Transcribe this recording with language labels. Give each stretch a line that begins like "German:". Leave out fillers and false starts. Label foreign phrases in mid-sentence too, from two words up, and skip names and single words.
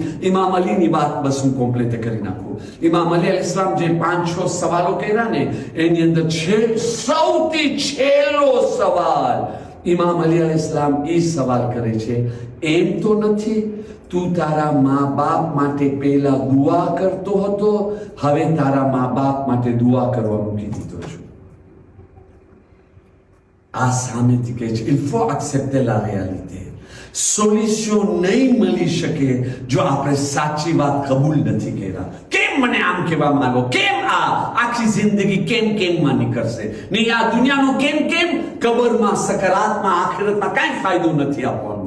Gujarati: ઇમામ અલીની વાત બસ હું કોમ્પ્લેટ કરી નાખું. ઇમામ અલી
Arabic: عليه السلام
Gujarati: જે 5-6 સવાલો કર્યા ને, એની અંદર સૌથી છેલ્લો સવાલ ઇમામ અલી
Arabic: عليه السلام
Gujarati: એ સવાલ કરે છે, એમ તો નથી તું તારા મા બાપ માટે પહેલા દુઆ કરતો હતો, હવે તારા મા બાપ માટે દુઆ કરવા મૂકી દીધો છું. આ સામેથી કહે છે,
French: il faut accepter la réalité.
Gujarati: સોલ્યુશન નહીં મળી શકે જો આપણે સાચી વાત કબૂલ નથી કર્યા. કેમ મને આમ કહેવા માંગો, કેમ આ આખી જિંદગી કેમ માં નીકળશે નહીં, આ દુનિયાનો કેમ કબરમાં, સકરાતમાં, આખિરતમાં કાંઈ ફાયદો નથી આપવાનો.